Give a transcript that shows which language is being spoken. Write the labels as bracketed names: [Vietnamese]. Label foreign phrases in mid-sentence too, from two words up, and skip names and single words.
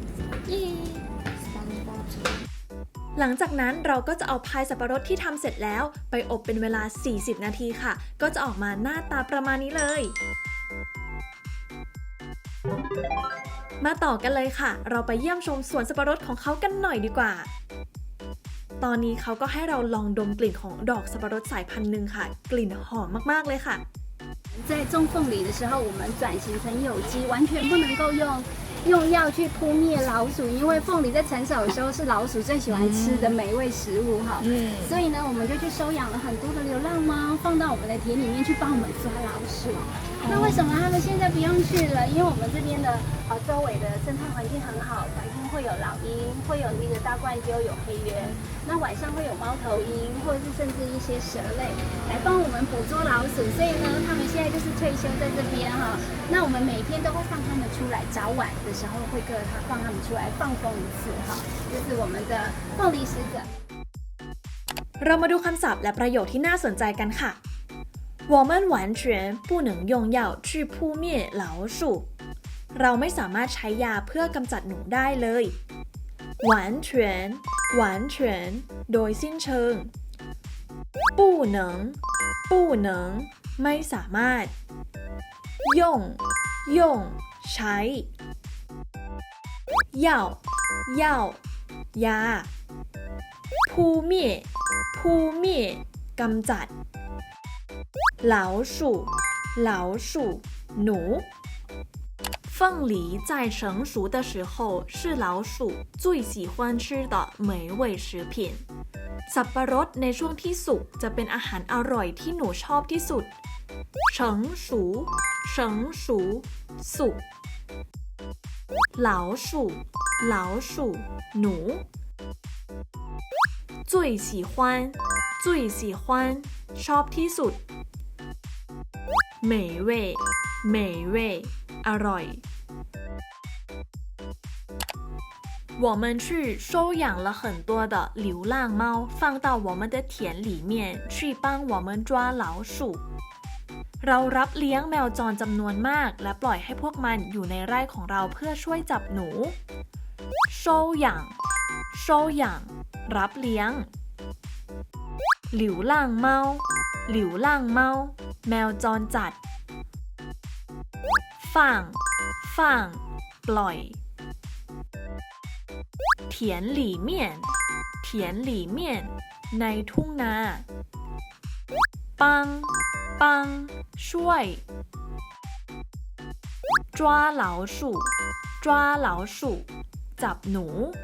[Thai] หลังจากนั้นเราก็จะเอาพายสับปะรดที่ทำเสร็จแล้วไปอบเป็นเวลา40นาทีค่ะก็จะออกมาหน้าตาประมาณนี้เลยมาต่อกันเลยค่ะเราไปเยี่ยมชมสวนสับปะรดของเขากันหน่อยดีกว่าตอนนี้เขาก็ให้เราลองดมกลิ่นของดอกสับปะรดสายพันธุ์หนึ่งค่ะกลิ่นหอมมากๆเลยค่ะ [Chinese] 在种凤梨的时候，我们转型成有机，完全不能够用药去扑灭老鼠，因为凤梨在成熟的时候是老鼠最喜欢吃的美味食物哈。所以呢，我们就去收养了很多的流浪猫，放到我们的田里面去帮我们抓老鼠。那为什么他们现在不用去了？因为我们这边的周围的生态环境很好，白天会有老鹰，会有那个大冠鸠，有黑鸢，那晚上会有猫头鹰，或者是甚至一些蛇类来帮我们捕捉老鼠。所以呢，他们现在就是退休在这边哈。那我们每天都会放他们出来，早晚的时候会放他们出来放风一次哈，这是我们的凤梨使者。 [Thai] เรามาดูคำศัพท์และประโยคที่น่าสนใจกันค่ะ [Chinese] 我们完全不能用药去扑灭老鼠 [Thai] เราไม่สามารถใช้ยาเพื่อกำจัดหนูได้เลย [Chinese] 完全完全 [Thai] โดยสิ้นเชิง [Chinese] 不能不能 [Thai] ไม่สามารถ [Chinese] 用用ใช้药药ยา扑灭扑灭กำจัด老鼠老鼠หนู 凤梨在成熟的时候是老鼠最喜欢吃的美味食品 [Thai] สับปะรดในช่วงที่สุกจะเป็นอาหารอร่อยที่หนูชอบที่สุด [Chinese] 成熟成熟สุก老鼠老鼠หนู 最喜欢最喜欢 [Thai] ชอบที่สุด [Chinese] 美味美味อร่อย 我们去收养了很多的流浪猫放到我们的田里面去帮我们抓老鼠 [Thai] เรารับเลี้ยงแมวจรจำนวนมากและปล่อยให้พวกมันอยู่ในไร่ของเราเพื่อช่วยจับหนู [Chinese] 收养收养 [Thai] รับเลี้ยง [Chinese] 流浪猫流浪猫 [Thai] แมวจรจัด [Chinese] 放放 [Thai] ปล่อย [Chinese] 田里面田里面 [Thai] ในทุ่งนา [Chinese] 帮帮 ช่วย抓老鼠抓老鼠 [Thai] จับหนู